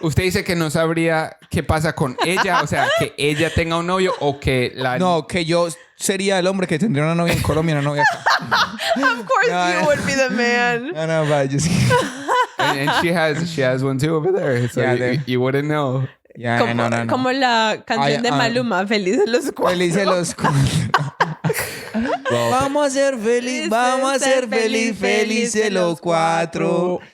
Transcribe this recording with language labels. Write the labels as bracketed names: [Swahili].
[Spanish] Usted dice que no sabría qué pasa con ella. O sea, que ella tenga un novio o que la... No, que yo sería el hombre que tendría una novia en Colombia y una novia acá. [English] Of course you would be the man. No, but just... And she has one too over there. So Yeah, you wouldn't know. Yeah, no. [Spanish] Como la canción de Maluma, Felices los Cuatro. Felices los cuatro. [English] Well, [Spanish] Vamos a ser felices los cuatro.